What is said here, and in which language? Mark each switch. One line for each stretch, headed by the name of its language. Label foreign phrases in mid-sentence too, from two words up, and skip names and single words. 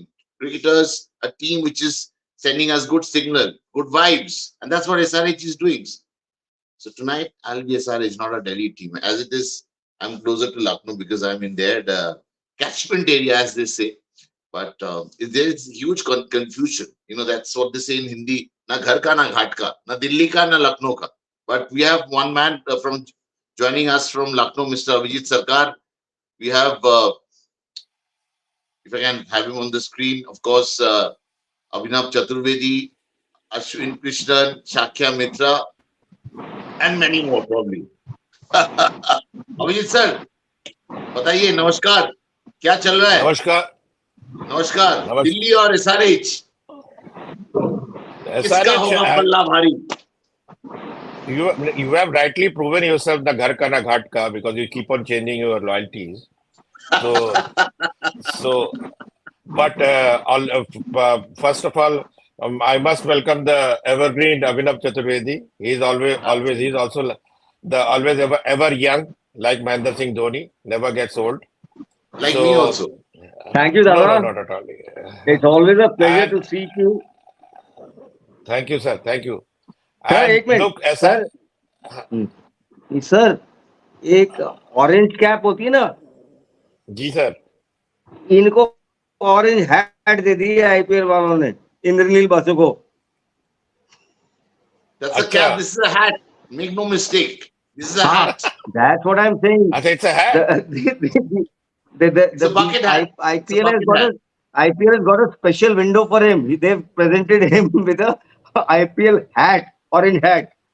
English: Cricketers, a team which is sending us good signal, good vibes, and that's what SRH is doing. So tonight I'll be SRH, not a Delhi team. As it is, I'm closer to Lucknow because I'm in there, the catchment area, as they say. But there is huge confusion. That's what they say in Hindi.
Hindi: ना घर का, ना घाट का, ना दिल्ली का, ना लखनऊ का.
English: But we have one man from joining us from Lucknow, Mr. Abhijit Sarkar. We have, if I can have him on the screen, of course, Abhinav Chaturvedi, Ashwin Krishnan, Shakya Mitra, and many more probably.
Hindi: अभिजीत सर बताइए, नमस्कार, क्या चल रहा है? नमस्कार नमस्कार। दिल्ली और एसआरएच किसका होगा पल्ला भारी?
English: You have rightly proven yourself the
Hindi: घर का ना घाट का
English: because you keep on changing your loyalties. But first of all, I must welcome the evergreen Abhinav Chaturvedi. He's he's also the always ever young, like Mahendra Singh Dhoni, never gets old. Like me also. Thank you, Dada. No, not at all. It's always a pleasure to see you. Thank you, sir. Thank you.
Hindi: Sir, एक मिनट सर एक
English: orange cap
Hindi: होती है ना जी सर, इनको
English: orange hat
Hindi: दे दी है आईपीएल वालों ने इंद्रनील बासु को.
English: That's a cap. This is a hat. Make no mistake. This is a hat. That's what I'm saying. It's a hat. It's a bucket hat. IPL has got a special window for him. They've presented him with a IPL hat, orange hat.